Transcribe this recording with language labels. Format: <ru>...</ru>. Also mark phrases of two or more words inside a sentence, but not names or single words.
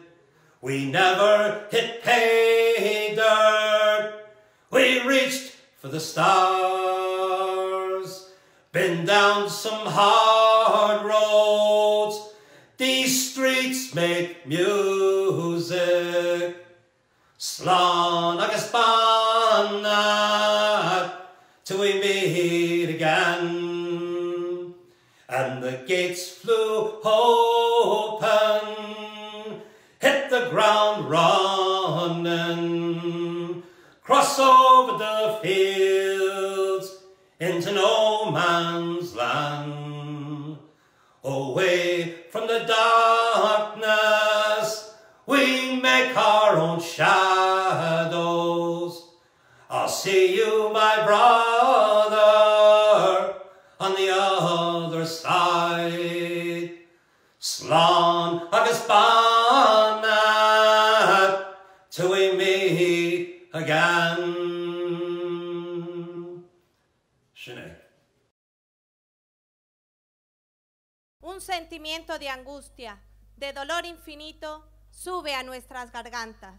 <en>We never hit pay dirt, we reached for the stars. Been down some hard roads, these streets make music.</en> <ga>Slán agus bannat</ga> <en>till we meet again. And the gates flew open, hit the ground running, cross over the fields into no man's land. Away from the darkness, we make our own shadows. I'll see you, my brother, on the other side.</en> <ga>Slán agus bannat</ga> <en>again. Sinead.</en> <es>Un sentimiento de angustia, de dolor infinito, sube a nuestras gargantas.</es>